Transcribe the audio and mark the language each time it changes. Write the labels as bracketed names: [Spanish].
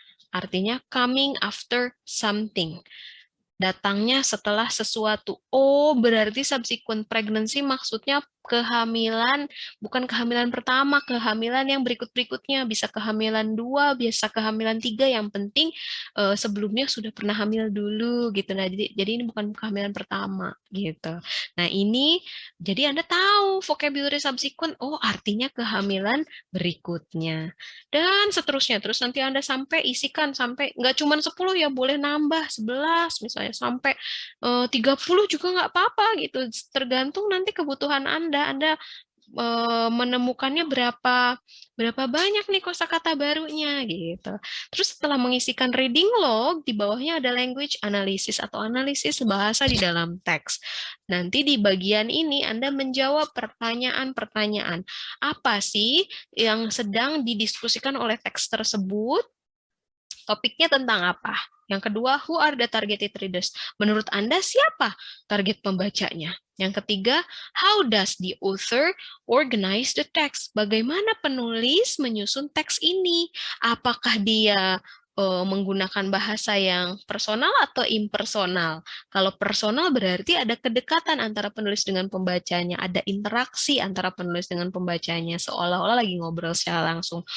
[Indonesian] Artinya [English] coming after something. [Indonesian] Datangnya setelah sesuatu. Oh, berarti subsequent pregnancy maksudnya kehamilan, bukan kehamilan pertama, kehamilan yang berikut-berikutnya. Bisa kehamilan 2, bisa kehamilan 3, yang penting sebelumnya sudah pernah hamil dulu gitu. Nah, jadi ini bukan kehamilan pertama gitu. Nah, ini jadi Anda tahu vocabulary subsequent, oh artinya kehamilan berikutnya. Dan seterusnya. Terus nanti Anda sampai isikan sampai nggak cuma 10 ya, boleh nambah 11 misalnya sampai 30 juga nggak apa-apa gitu. Tergantung nanti kebutuhan Anda menemukannya berapa banyak nih kosakata barunya gitu. Terus setelah mengisikan reading log, di bawahnya ada language analysis atau analisis bahasa di dalam teks. Nanti di bagian ini Anda menjawab pertanyaan-pertanyaan. Apa sih yang sedang didiskusikan oleh teks tersebut? Topiknya tentang apa? Yang kedua, [English] who are the targeted readers? [Indonesian] Menurut Anda siapa target pembacanya? Yang ketiga, [English] how does the author organize the text? [Indonesian] Bagaimana penulis menyusun teks ini? Apakah dia menggunakan bahasa yang personal atau impersonal? Kalau personal berarti ada kedekatan antara penulis dengan pembacanya, ada interaksi antara penulis dengan pembacanya, seolah-olah lagi ngobrol secara langsung.